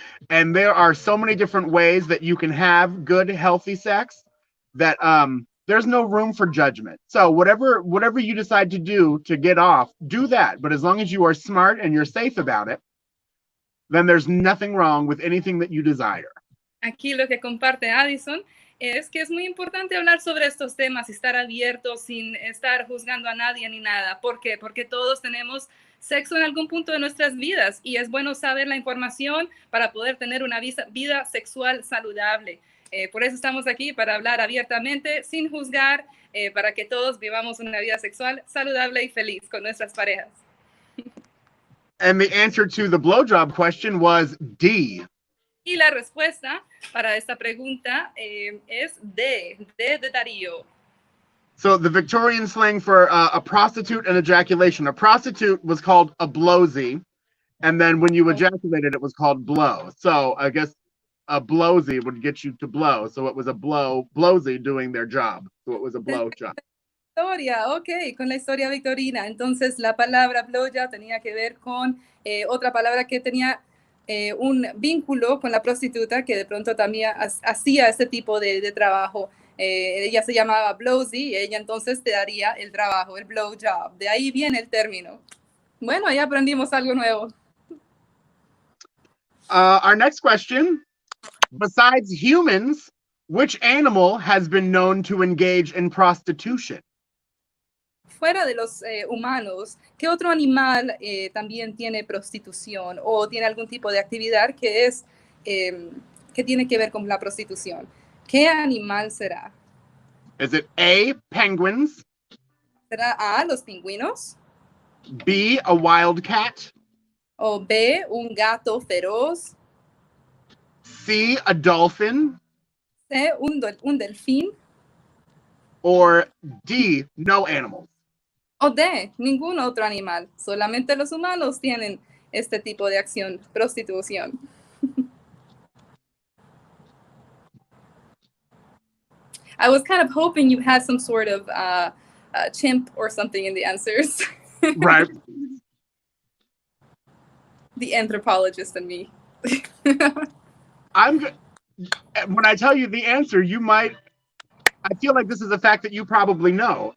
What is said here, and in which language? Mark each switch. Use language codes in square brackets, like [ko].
[en] And there are so many different ways that you can have good, healthy sex that there's no room for judgment. So whatever you decide to do to get off, do that. But as long as you are smart and you're safe about it, then there's nothing wrong with anything that you desire. [es] Aquí lo que comparte Addison es que es muy importante hablar sobre estos temas y estar abiertos sin estar juzgando a nadie ni nada. ¿Por qué? Porque todos tenemos sexo en algún punto de nuestras vidas y es bueno saber la información para poder tener una vida sexual saludable. Por eso estamos aquí, para hablar abiertamente, sin juzgar, para que todos vivamos una vida sexual saludable y feliz con nuestras parejas. [en] And the answer to the blowjob question was D. [es] Y la respuesta para esta pregunta es D de Darío. [en] So the Victorian slang for a prostitute and ejaculation. A prostitute was called a blowsy, and then when you ejaculated, it was called blow. So I guess a blowsy would get you to blow. So it was a blowsy doing their job. So it was a blow job. [es] historia, ok, con la historia victorina. Entonces, la palabra blowjob tenía que ver con otra palabra que tenía un vínculo con la prostituta que de pronto también hacía ese tipo de trabajo. Ella se llamaba blowsy y ella entonces te daría el trabajo, el blowjob. De ahí viene el término. Bueno, ahí aprendimos algo nuevo. [en] Our next question. Besides humans, which animal has been known to engage in prostitution? [es] Fuera de los humanos, ¿qué otro animal también tiene prostitución o tiene algún tipo de actividad que es que tiene que ver con la prostitución? ¿Qué animal será? [en] Is it A, penguins, [es] ¿Será A, los pingüinos? [en] B, a wild cat, [es] ¿O B, un gato feroz? [en] C, a dolphin, [es] C, un delfín? [en] or D, no animals? [es] ¿O D, ningún otro animal? Solamente los humanos tienen este tipo de acción, prostitución. [en] I was kind of hoping you had some sort of chimp or something in the answers. Right. The anthropologist in me. When I tell you the answer, you might, I feel like this is a fact that you probably know.